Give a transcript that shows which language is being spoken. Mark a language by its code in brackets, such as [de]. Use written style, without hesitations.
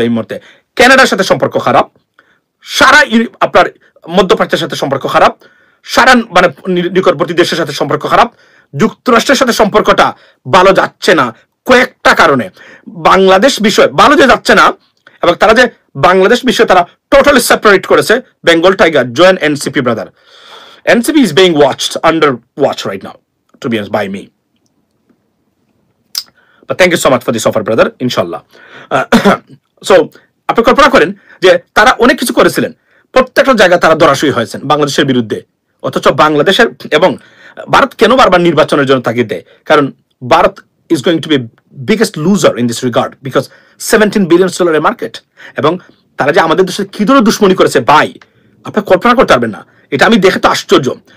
[bn] এই মুহূর্তে কানাডার সাথে সম্পর্ক খারাপ, সারা আপনার মধ্যপ্রাচ্যের সাথে সম্পর্ক খারাপ, সারা মানে নিকটবর্তী দেশের সাথে সম্পর্ক খারাপ, যুক্তরাষ্ট্রের সাথে সম্পর্কটা ভালো যাচ্ছে না কয়েকটা কারণে। বাংলাদেশ বিষয় ভালো যে যাচ্ছে না, এবং তারা যে বাংলাদেশ বিষয়ে তারা টোটালি সেপারেট করেছে। [en] Bengal tiger join NCP brother, NCP is being watched, under watch right now, to be honest, by me. But thank you so much for this offer, brother, inshallah. [bn] So আপনি কল্পনা করেন যে তারা অনেক কিছু করেছিলেন, প্রত্যেকটা জায়গায় তারা ধরাশয়ী হয়েছেন বাংলাদেশের বিরুদ্ধে, অথচ বাংলাদেশের এবং ভারত কেন বারবার নির্বাচনের জন্য তাগিদ দেয়? কারণ Bharat [en] is going to be biggest loser in this regard because $17 billion [bn] market, এবং তারা যে আমাদের দেশে কি ধরনের দুশ্মনী করেছে ভাই, আপনি কল্পনা করতে পারবেন না। এটা আমি দেখে তো আশ্চর্য।